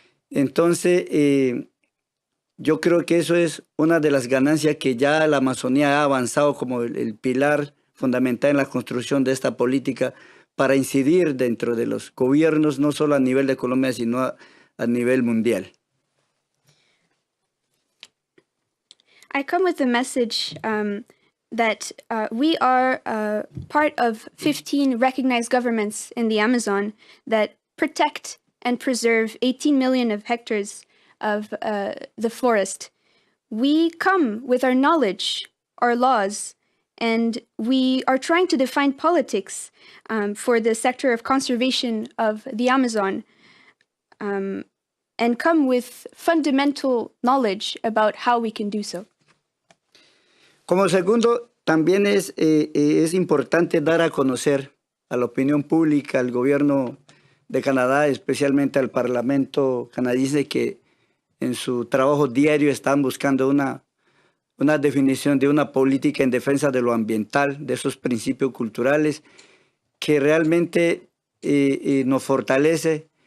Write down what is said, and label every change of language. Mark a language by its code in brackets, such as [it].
[es] Entonces, yo creo que eso es una de las ganancias que ya la Amazonía ha avanzado como el pilar fundamental en la construcción de esta política para incidir dentro de los gobiernos, no solo a nivel de Colombia, sino a nivel mundial. [en] I come with the message that we are part of 15 recognized governments in the Amazon that protect and preserve 18 million of hectares of the forest. We come with our knowledge, our laws, and we are trying to define politics for the sector of conservation of the Amazon. And come with fundamental knowledge about how we can do so. [es] Como segundo, también es importante dar a conocer a la opinión pública, al gobierno de Canadá, especialmente al Parlamento canadiense, que en su trabajo diario están buscando una definición de una política en defensa de lo ambiental, de esos principios culturales, que realmente nos fortalece.